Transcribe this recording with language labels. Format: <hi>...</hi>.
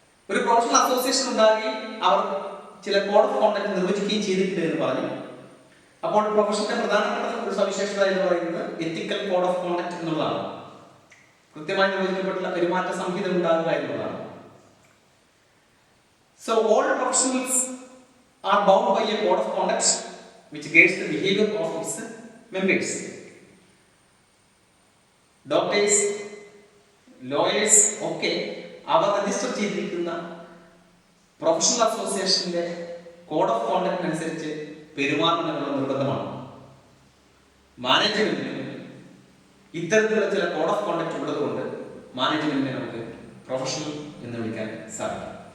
<ml>ഒരു professional association ഉണ്ടാകുകയും അവർ ചില കോഡ് ഓഫ് കോണ്ടക്ട് നിർവചിക്കുകയും ചെയ്തിട്ടുണ്ട് എന്ന് പറഞ്ഞു. അപ്പോൾ പ്രൊഫഷന്റെ പ്രധാനപ്പെട്ട ഒരു സവിശേഷത എന്ന് പറയുന്നത് എത്തിക്കൽ കോഡ് ഓഫ് കോണ്ടക്ട് എന്നുള്ളതാണ്. കൃത്യമായി നിർവചിക്കപ്പെട്ടുള്ള പെരുമാറ്റ സംഹിത ഉണ്ടാകുക എന്നുള്ളതാണ്.</ml> <en>So all professionals are bound by a code of conduct which guides the behavior of its members.</en> <ml>Doctors, lawyers ഒക്കെ അവർ രജിസ്റ്റർ ചെയ്തിരിക്കുന്ന പ്രൊഫഷണൽ അസോസിയേഷന്റെ കോഡ് ഓഫ് കോണ്ടക്ട് അനുസരിച്ച് പെരുമാറണമെന്നുള്ള നിർബന്ധമാണ്. മാനേജ്മെന്റിന് ഇത്തരത്തിലുള്ള ചില കോഡ് ഓഫ് കോണ്ടക്ട് ഉള്ളതുകൊണ്ട് മാനേജ്മെന്റിനെ നമുക്ക് പ്രൊഫഷണൽ എന്ന് വിളിക്കാൻ സാധിക്കും.</ml>